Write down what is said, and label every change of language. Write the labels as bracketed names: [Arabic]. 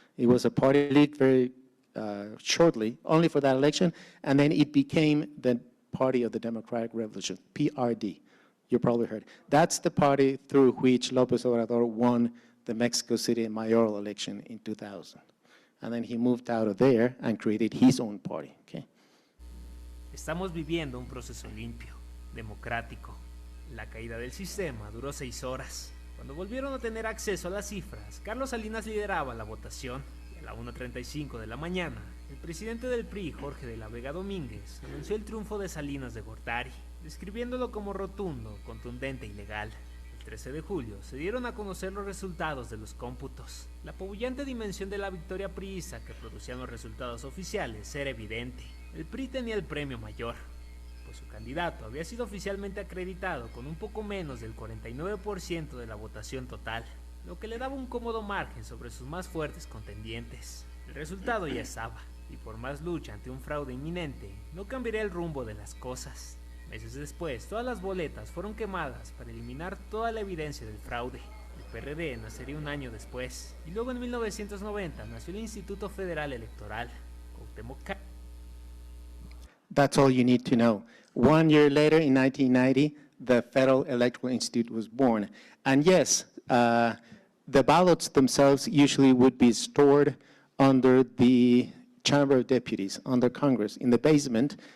[English] It was a party lead very shortly, only for that election, and then it became the Party of the Democratic Revolution, PRD. You probably heard. That's the party through which López Obrador won the Mexico City mayoral election in 2000. And then he moved out of there and created his own party. Okay? [Spanish] Estamos viviendo un proceso limpio, democrático. La caída del sistema duró 6 horas. Cuando volvieron a tener acceso a las cifras, Carlos Salinas lideraba la votación. Y a la 1:35 de la mañana, el presidente del PRI, Jorge de la Vega Domínguez, anunció el triunfo de Salinas de Gortari, describiéndolo como rotundo, contundente y legal. El 13 de julio se dieron a conocer los resultados de los cómputos. La apabullante dimensión de la victoria priista que producían los resultados oficiales era evidente. El PRI tenía el premio mayor, pues su candidato había sido oficialmente acreditado con un poco menos del 49% de la votación total, lo que le daba un cómodo margen sobre sus más fuertes contendientes. El resultado ya estaba, y por más lucha ante un fraude inminente, no cambiaría el rumbo de las cosas. Meses después, todas las boletas fueron quemadas para eliminar toda la evidencia del fraude. El PRD nacería un año después, y luego en 1990 nació el Instituto Federal Electoral. Cuauhtémoc. [English] That's all you need to know. 1 year later, in 1990, the Federal Electoral Institute was born. And yes, the ballots themselves usually would be stored under the Chamber of Deputies, under Congress, in the basement.